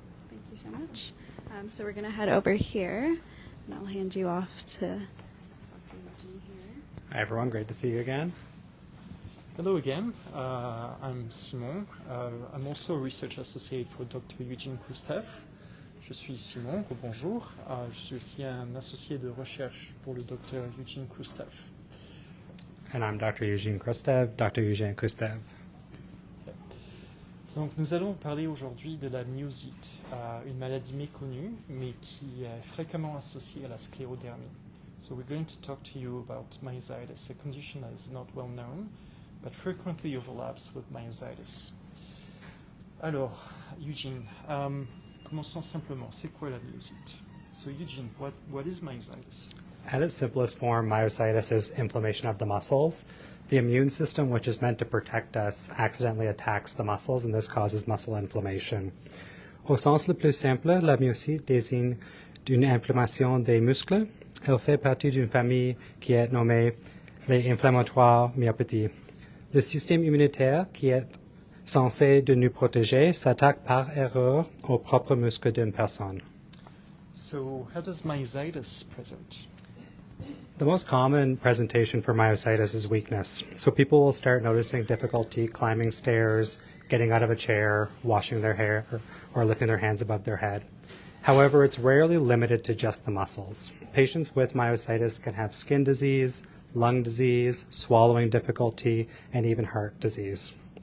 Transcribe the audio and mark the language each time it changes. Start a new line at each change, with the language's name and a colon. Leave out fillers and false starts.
English: Thank you so much. So we're going to head over here, and I'll hand you off to Dr. Eugene here. Hi, everyone. Great to see you again. Hello again. I'm Simon. I'm also a research associate for Dr.
French: Eugene Kristev. Je suis Simon. Bonjour. Je suis aussi un associé de recherche pour le Dr. Eugene Kristev.
English: And I'm Dr. Eugene Kristev, Dr. Eugene Kristev.
French: Donc, nous allons parler aujourd'hui de la myosite, une maladie méconnue, mais qui est fréquemment associée à la sclérodermie.
English: So we're going to talk to you about myositis, a condition that is not well known, but frequently overlaps with myositis.
French: Alors, Eugene, commençons simplement. C'est quoi la myosite?
English: So, Eugene, what is myositis? At its simplest form, myositis is inflammation of the muscles. The immune system, which is meant to protect us, accidentally attacks the muscles, and this causes muscle inflammation.
French: Au sens le plus simple, la myosite désigne une inflammation des muscles. Elle fait partie d'une famille qui est nommée les inflammatoires myopathies. Le système immunitaire, qui est censé de nous protéger, s'attaque par erreur aux propres muscles d'une personne.
English: So, how does myositis present? The most common presentation for myositis is weakness. So people will start noticing difficulty climbing stairs, getting out of a chair, washing their hair, or lifting their hands above their head. However, it's rarely limited to just the muscles. Patients with myositis can have skin disease, lung disease, swallowing difficulty, and even heart disease.